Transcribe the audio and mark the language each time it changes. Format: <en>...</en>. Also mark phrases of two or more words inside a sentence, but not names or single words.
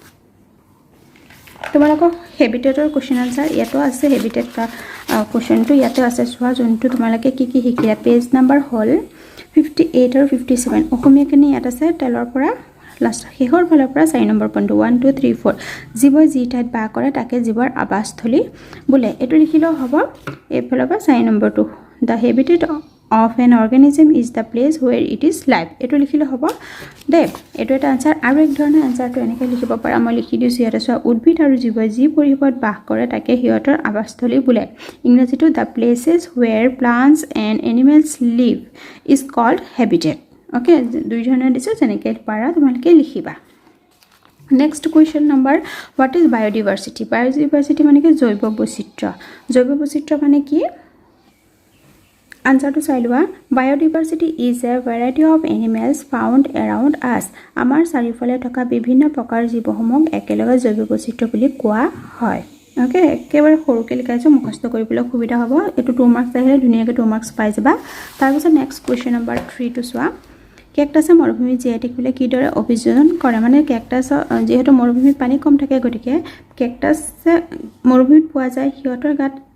<as>তোমালোকৰ হেবিটেটৰ</as> <en>question answer</en> <as>ইয়াতো আছে হেবিটেট কা কোৱেশ্চনটো ইয়াতে আছে চোৱা যোনটো তোমালোকে কি শিকিলা</as> <en>page number</en> <as>হল 58 আৰু 57 অসমীয়াখিনি ইয়াত আছে তেলৰ পৰা লাষ্ট শেষৰ ফালৰ পৰা 4 নম্বৰ পইণ্ট 1 2 3 4 জীৱই যি ঠাইত বাস কৰে তাকে জীৱৰ আৱাসস্থলী বোলে এটো লিখিলেও হ'ব এইফালৰ পৰা 4 নম্বৰটো</as> <en>the habitat of an organism is the place where it is live</en> <as>এটো লিখিলে হ'ব দে এটো এটা আনসাৰ আৰু এক ধৰণৰ আনসাৰটো এনেকৈ লিখিব পাৰা মই লিখি দিছো ইয়াতে চোৱা উদ্ভিদ আৰু জীৱই যি পৰিৱেশত বাস কৰে তাকে হিয়তৰ আৱাসস্থলী বোলে ইংৰাজীটো</as> <en>the places where plants and animals live is called habitat</en> <as>ওকে দুই ধৰণৰ দিছো যেনেকৈ পাৰা তোমালোকে লিখিবা</as> <en>next question number what is biodiversity biodiversity</en> <as>মানে কি জৈৱ বৈচিত্ৰ্য মানে কি</as> <en>Answer to Sailwa Biodiversity is a variety of animals found around us.</en> <as>আমাৰ চাৰিওফালে থকা বিভিন্ন প্ৰকাৰৰ জীৱসমূহক একেলগে জৈৱ বৈচিত্ৰ্য বুলি কোৱা হয়। ওকে একেবাৰে সৰুকে লিখাইছো মুখস্থ কৰিবলৈ সুবিধা হ'ব এটো 2 মাৰ্কছ আহিলে ধুনীয়াকৈ 2 মাৰ্কছ পাই যাবা তাৰ পিছত</as> <en>next question number</en> <as>3 টো চোৱা কেকটাছে মৰুভূমি জীয়াই থাকিলে কিদৰে অভিযোজন কৰে মানে কেকটাছ যেহেতু মৰুভূমিত পানী কম থাকে গতিকে কেকটাছ মৰুভূমিত পোৱা যায় হিয়তৰ গাত</as>